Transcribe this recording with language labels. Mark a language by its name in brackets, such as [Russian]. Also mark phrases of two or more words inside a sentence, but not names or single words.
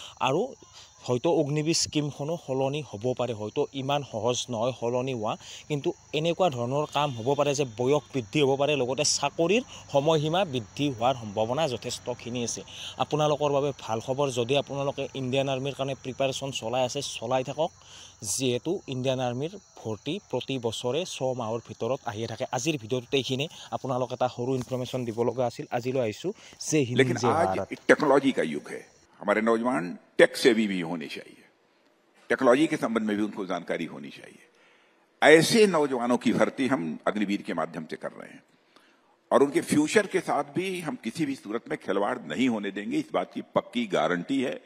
[Assamese] আৰু হয়তো অগ্নিবীৰ স্কিমখনো সলনি হ'ব পাৰে, হয়তো ইমান সহজ নহয় সলনি হোৱা, কিন্তু এনেকুৱা ধৰণৰ কাম হ'ব পাৰে যে বয়স বৃদ্ধি হ'ব পাৰে, লগতে চাকৰিৰ সময়সীমা বৃদ্ধি হোৱাৰ সম্ভাৱনা যথেষ্টখিনি আছে। আপোনালোকৰ বাবে ভাল খবৰ, যদি আপোনালোকে ইণ্ডিয়ান আৰ্মিৰ কাৰণে প্ৰিপাৰেশ্যন চলাই আছে, চলাই থাকক, যিহেতু ইণ্ডিয়ান আৰ্মিৰ ভৰ্তি প্ৰতি বছৰে 6 মাহৰ ভিতৰত আহিয়ে থাকে। আজিৰ ভিডিঅ'টোতে এইখিনি আপোনালোক এটা সৰু ইনফৰমেশ্যন দিব লগা আছিল, আজিলৈ আহিছোঁ। জয় হিন্দ, [Hindi] लेकिन [Assamese] জয় [Hindi] आज [Assamese] ভাৰত। [Hindi] टेक्नोलॉजी का युग है, हमारे नौजवान [English] tech savvy [Hindi] भी होने चाहिए, टेक्नोलॉजी के संबंध में भी उनको जानकारी होनी चाहिए। ऐसे नौजवानों की भर्ती हम अग्निवीर के माध्यम से कर रहे हैं और उनके फ्यूचर के साथ भी हम किसी भी सूरत में खिलवाड़ नहीं होने देंगे, इस बात की पक्की गारंटी है।